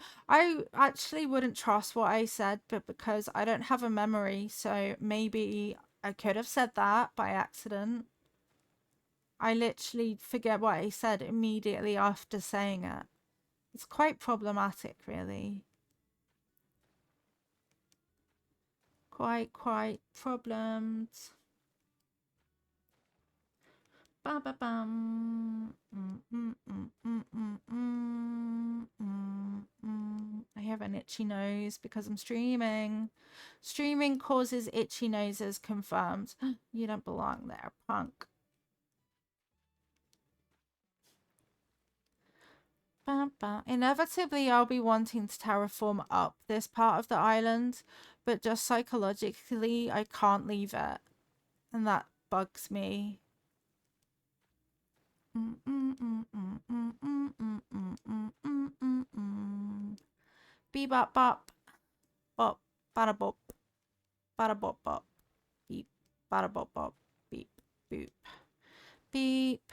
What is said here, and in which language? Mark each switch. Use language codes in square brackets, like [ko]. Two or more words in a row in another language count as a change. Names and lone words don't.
[en] I actually wouldn't trust what I said, but because I don't have a memory, so maybe I could have said that by accident. I literally forget what I said immediately after saying it. It's quite problematic, really. quite problemed. Ba ba bum. I have an itchy nose because I'm streaming. Streaming causes itchy noses, confirmed. You don't belong there, punk. Inevitably, I'll be wanting to terraform up this part of the island, but just psychologically, I can't leave it. And that bugs me. Bebop bop. Bop. Bada bop. Bada bop bop. Beep. Bada bop bop. Beep. Boop. Beep.